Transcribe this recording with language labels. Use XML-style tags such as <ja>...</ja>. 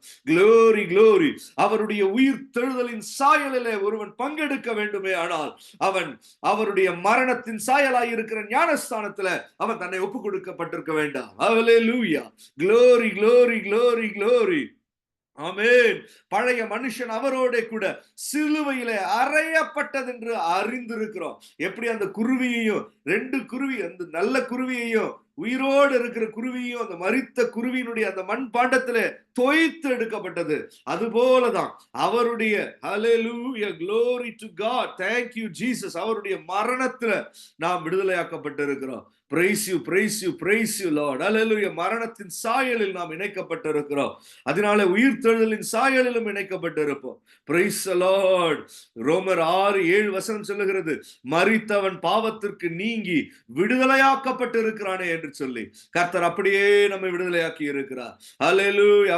<en>Glory, glory.</en> <ta>அவருடைய உயிர் தெழுதலின் சாயலிலே ஒருவன் பங்கெடுக்க வேண்டுமே ஆனால் அவன் அவருடைய மரணத்தின் சாயலாய் இருக்கிற ஞானஸ்தானத்துல அவன் தன்னை ஒப்பு கொடுக்கப்பட்டிருக்க வேண்டாம்.</ta> <en>Hallelujah, glory, glory, glory, glory.</en> <ta>ஆமென். பழைய மனுஷன் அவரோட கூட சிலுவையிலே அறையப்பட்டது என்று அறிந்திருக்கிறோம். எப்படி அந்த குருவியையும், 2 குருவி, அந்த நல்ல குருவியையும் உயிரோடு இருக்கிற குருவியும் அந்த மரித்த குருவியினுடைய அந்த மண் பாண்டத்திலே தோய்த்து எடுக்கப்பட்டது, அதுபோலதான் அவருடைய ஹல்லேலூயா,</ta> <en>glory to God, thank you Jesus,</en> <ta>அவருடைய மரணத்துல நாம் விடுதலையாக்கப்பட்டிருக்கிறோம்.</ta> <en>Praise you, praise you, praise you Lord. Hallelujah.</en> <ta>மரணத்தின் சாயலில் நாம் இணைக்கப்பட்டிருக்கிறோம். அதனால உயிர்த்தெழுதலின் சாயலிலும் இணைக்கப்பட்டிருப்போம்.</ta> <en>Praise the Lord.</en> <ta>ரோமர் 6:7 சொல்லுகிறது, மரித்தவன் பாவத்திற்கு நீங்கி விடுதலையாக்கப்பட்டிருக்கிறானே என்று சொல்லி கர்த்தர் அப்படியே நம்மை விடுதலையாக்கி இருக்கிறார். ஹல்லேலூயா.</ta>